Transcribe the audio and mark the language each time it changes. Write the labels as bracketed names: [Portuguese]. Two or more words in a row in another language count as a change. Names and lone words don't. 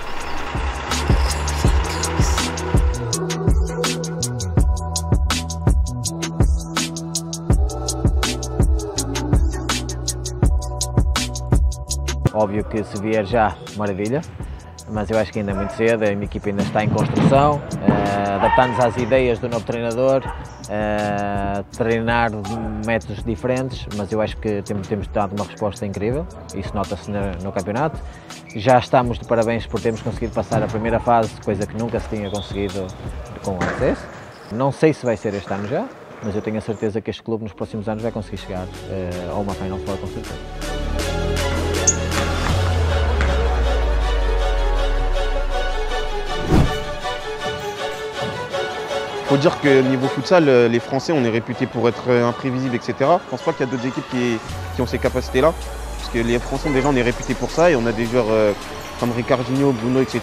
[Portuguese] Óbvio que se vier já, maravilha, mas eu acho que ainda é muito cedo, a minha equipa ainda está em construção, adaptando-nos às ideias do novo treinador, treinar de métodos diferentes, mas eu acho que temos dado uma resposta incrível, isso nota-se no campeonato. Já estamos de parabéns por termos conseguido passar a primeira fase, coisa que nunca se tinha conseguido com o Access. Não sei se vai ser este ano já, mas eu tenho a certeza que este clube nos próximos anos vai conseguir chegar a uma Final Four com certeza. [French] Il faut dire que niveau futsal, les Français, on est réputés pour être imprévisibles, etc. Je ne pense pas qu'il y a d'autres équipes qui ont ces capacités-là. Parce que les Français, déjà, on est réputés pour ça et on a des joueurs comme Ricardinho, Bruno, etc.